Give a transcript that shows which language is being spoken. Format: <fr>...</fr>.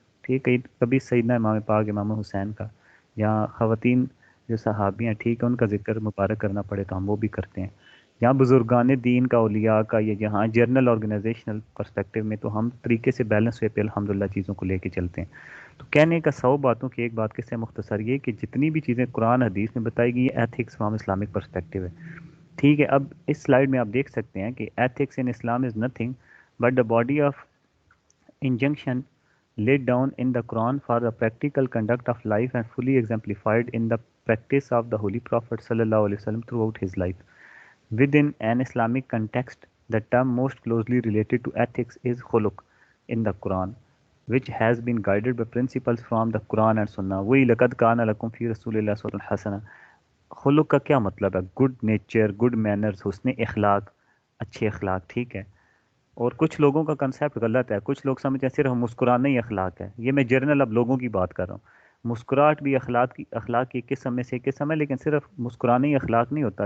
<ur>ٹھیک ہے، کبھی سیدنا امام پاک امام حسین کا، یا خواتین جو صحابیاں ٹھیک ہے ان کا ذکر مبارک کرنا پڑے تو ہم وہ بھی کرتے ہیں. یہاں بزرگان دین کا، اولیاء کا، یا جہاں جرنل آرگنائزیشنل پرسپیکٹو میں، تو ہم طریقے سے بیلنس وے پہ الحمدللہ چیزوں کو لے کے چلتے ہیں. تو کہنے کا 100 باتوں کی ایک بات کس سے مختصر یہ کہ جتنی بھی چیزیں قرآن حدیث میں بتائی گئی ایتھکس فرام اسلامک پرسپیکٹو ہے. ٹھیک ہے، اب اس سلائیڈ میں آپ دیکھ سکتے ہیں کہ</ur> <en>Ethics in Islam is nothing but the body of injunction laid down in the Quran for the practical conduct of life and fully exemplified in the practice of the Holy Prophet sallallahu alaihi wasallam throughout his life. Within an Islamic context, the term most closely related to ethics is khuluq in the Quran, which has been guided by principles from the Quran and Sunnah.</en> <ur>وہی</ur> <ar>لقد کان لکم فی رسول اللہ اسوۃ حسنہ.</ar> <ur>خلق کا کیا مطلب ہے؟ گڈ نیچر، گڈ مینرز، حسن اخلاق، اچھے اخلاق. ٹھیک ہے، اور کچھ لوگوں کا کنسیپٹ غلط ہے. کچھ لوگ سمجھتے ہیں صرف مسکرانا ہی اخلاق ہے. یہ میں جرنل اب لوگوں کی بات کر رہا ہوں. مسکراہٹ بھی اخلاق کی قسم میں سے ایک قسم ہے، لیکن صرف مسکرانا ہی اخلاق نہیں ہوتا.</ur>